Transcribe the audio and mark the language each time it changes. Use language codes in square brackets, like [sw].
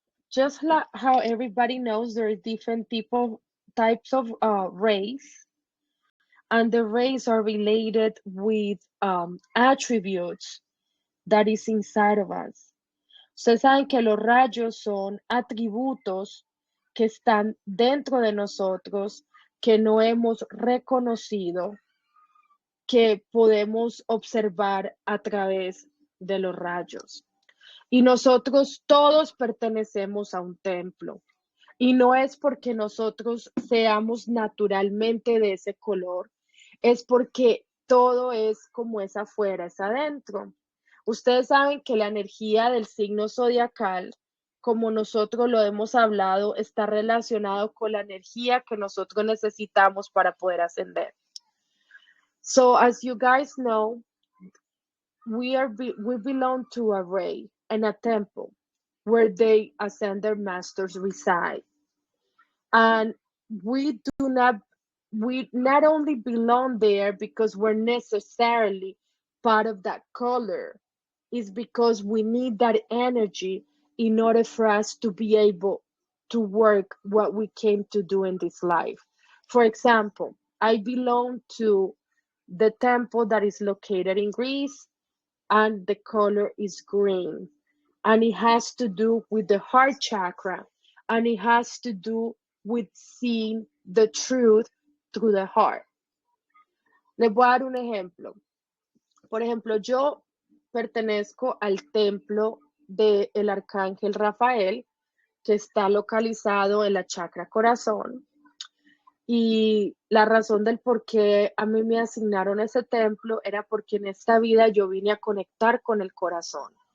[en] Just like how everybody knows, there are different types of rays, and the rays are related with attributes that is inside of us. [es] Ustedes saben que los rayos son atributos que están dentro de nosotros, que no hemos reconocido, que podemos observar a través de los rayos. Y nosotros todos pertenecemos a un templo. Y no es porque nosotros seamos naturalmente de ese color, es porque todo es como es afuera, es adentro. Ustedes saben que la energía del signo zodiacal, como nosotros lo hemos hablado, está relacionado con la energía que nosotros necesitamos para poder ascender. [en] So as you guys know, we belong to a ray and a temple where they ascended masters reside. And we not only belong there because we're necessarily part of that color, is because we need that energy in order for us to be able to work what we came to do in this life. For example, I belong to the temple that is located in Greece, and the color is green. And it has to do with the heart chakra, and it has to do with seeing the truth through the heart. [es] Les voy a dar un ejemplo. Por ejemplo, yo pertenezco al templo del arcángel Rafael, que está localizado en la chakra corazón. Y la razón del por qué a mí me asignaron ese templo era porque en esta vida yo vine a conectar con el corazón.